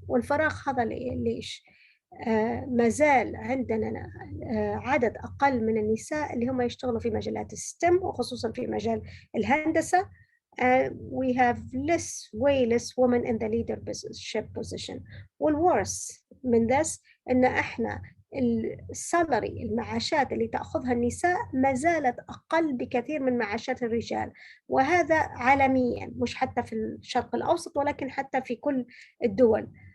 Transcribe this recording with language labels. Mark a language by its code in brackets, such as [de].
[ar] والفراغ هذا ليش؟ ما زال عندنا عدد أقل من النساء اللي هم يشتغلوا في مجالات الستم، وخصوصا في مجال الهندسة. [en] We have way less women in the leadership position. [ar] والworse من this إن إحنا السالري، المعاشات اللي تأخذها النساء ما زالت أقل بكثير من معاشات الرجال، وهذا عالميا، مش حتى في الشرق الأوسط ولكن حتى في كل الدول.